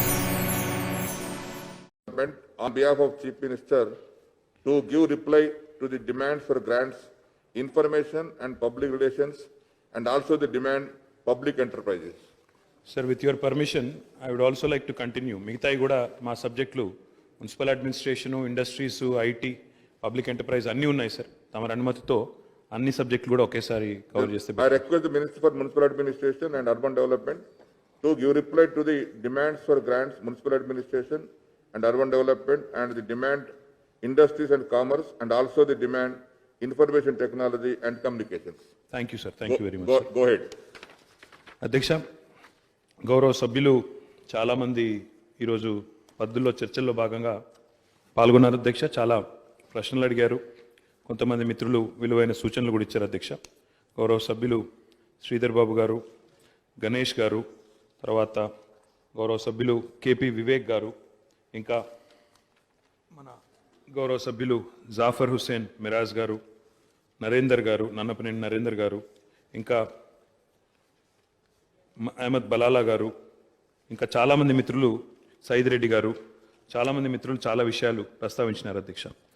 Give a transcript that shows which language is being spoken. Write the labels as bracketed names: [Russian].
[English] Development on behalf of Chief Minister to give reply to the demands for grants, information and public relations, and also the demand public enterprises. Sir, with your permission, I would also like to continue. [Telugu] మిగతాయి కూడా మా సబ్జెక్టులు municipal administration, industries, IT, public enterprise అన్నీ ఉన్నాయి sir. తమ అనుమతితో అన్ని సబ్జెక్టులు కూడా ఒకేసారి కవర్ చేస్తే. [English] I request the Minister for Municipal Administration and Urban Development to give reply to the demands for grants, municipal administration and urban development, and the demand industries and commerce, and also the demand information technology and communications. Thank you, sir. Thank you very much. Go ahead. [Telugu] అధ్యక్ష, గౌరవ సభ్యులు చాలామంది ఈరోజు పద్ధతుల్లో చర్చల్లో భాగంగా పాల్గొన్నారు అధ్యక్ష. చాలా ప్రశ్నలు అడిగారు. కొంతమంది మిత్రులు విలువైన సూచనలు కూడా ఇచ్చారు అధ్యక్ష. గౌరవ సభ్యులు శ్రీధర్ బాబు గారు, గణేష్ గారు, తర్వాత గౌరవ సభ్యులు కేపీ వివేక్ గారు, ఇంకా మన గౌరవ సభ్యులు జాఫర్ హుస్సేన్ మిరాజ్ గారు, నరేందర్ గారు, నన్నపనేని నరేందర్ గారు, ఇంకా అహ్మద్ బలాలా గారు, ఇంకా చాలామంది మిత్రులు, సైద్ రెడ్డి గారు, చాలామంది మిత్రులు చాలా విషయాలు ప్రస్తావించినారు అధ్యక్ష.